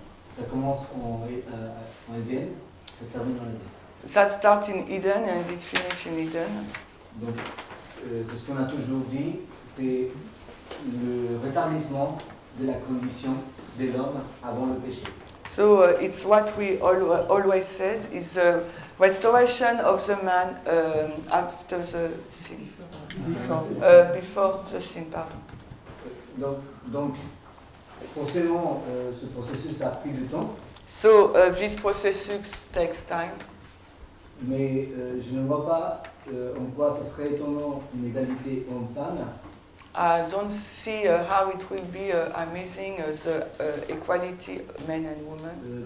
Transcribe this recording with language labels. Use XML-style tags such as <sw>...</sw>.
<fr>ça commence en Éden, ça termine en Éden.</fr> <en>that starts in Eden and it finishes in Eden.</en> <fr>Donc, c'est ce qu'on a toujours dit, c'est le rétablissement de la condition de l'homme avant le péché.</fr> <en>So it's what we always said, is the restoration of the man after the sin. Before the sin, pardon.</en> <fr>Donc forcément, ce processus a pris du temps,</fr> <en>So this processus takes time.</en> <fr>mais je ne vois pas en quoi ce serait étonnant une égalité homme-femme,</fr> <en>I don't see how it will be amazing the equality men and women,</en>